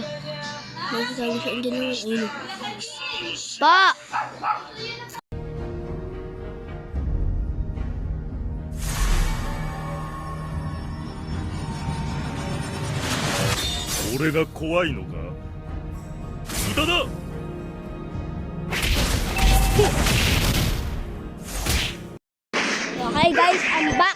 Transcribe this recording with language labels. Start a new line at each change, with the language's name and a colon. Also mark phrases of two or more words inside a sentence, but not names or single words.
Filipino: Nagatago siya. Andiyan naman. Ayun. Pa!
Japanese: 俺が怖いのか無駄だ。
English: Okay guys, I'm back.